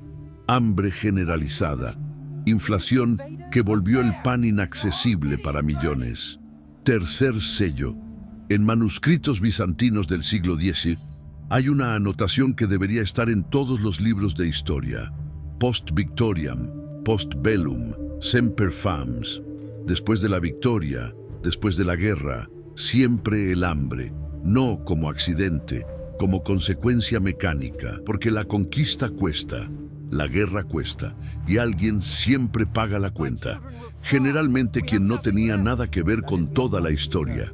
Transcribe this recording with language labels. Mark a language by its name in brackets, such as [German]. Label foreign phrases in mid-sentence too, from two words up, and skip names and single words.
[Spanish] Hambre generalizada, inflación que volvió el pan inaccesible para millones. Tercer sello, en manuscritos bizantinos del siglo X, hay una anotación que debería estar en todos los libros de historia. [Latin] Post victoriam, post bellum, semper fams. [Spanish] Después de la victoria, después de la guerra, siempre el hambre, no como accidente, como consecuencia mecánica, porque la conquista cuesta, la guerra cuesta, y alguien siempre paga la cuenta. Generalmente quien no tenía nada que ver con toda la historia.